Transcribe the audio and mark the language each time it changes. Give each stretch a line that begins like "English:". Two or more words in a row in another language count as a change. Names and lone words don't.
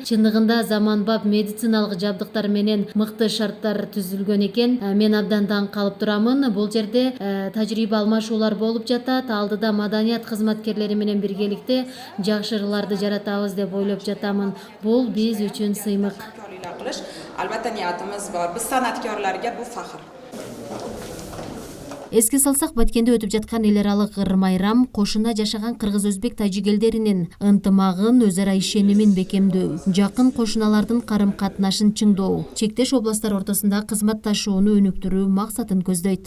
Kyrgyz: Чындыгында заманбап медициналык жабдыктар менен мыкты шарттар түзүлгөн экен. Мен абдан таң калып турамын. Бул жерде тажрыйба алмашуулар болуп жатат. Алдыда маданият кызматкерлери менен биргеликте жакшы ырларды жаратабыз деп ойлоп жатамын. Бул биз үчүн сыймык.
Uzbek: Albatta niyatimiz bor. Biz san'atkorlarga bu faxr.
Kyrgyz: Эске салсак, Баткенде өтүп жаткан эл аралык ыр майрам кошуна жашаган кыргыз-өзбек тажик элдеринин ынтымагын, өз ара ишенимин бекемдөө, жакын кошуналардын карым-катнашын чыңдоо, чектеш областтар ортосунда кызматташууну өнүктүрүү максатын көздөйт.